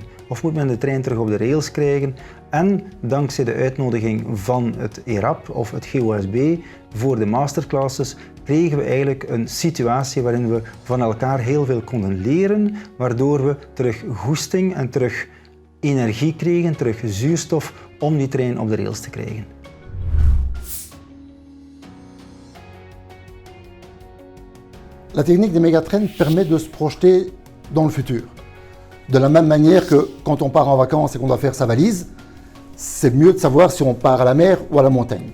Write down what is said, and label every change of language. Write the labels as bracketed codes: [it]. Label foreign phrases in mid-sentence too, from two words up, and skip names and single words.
[nl] Of moet men de trein terug op de rails krijgen. En dankzij de uitnodiging van het ERAP of het GOSB voor de masterclasses kregen we eigenlijk een situatie waarin we van elkaar heel veel konden leren, waardoor we terug goesting en terug energie kregen, terug zuurstof om die trein op de rails te krijgen. [fr] La technique des mégatrains permet de se projeter dans le futur. De la même manière que quand on part en vacances et qu'on doit faire sa valise, c'est mieux de savoir si on part à la mer ou à la montagne.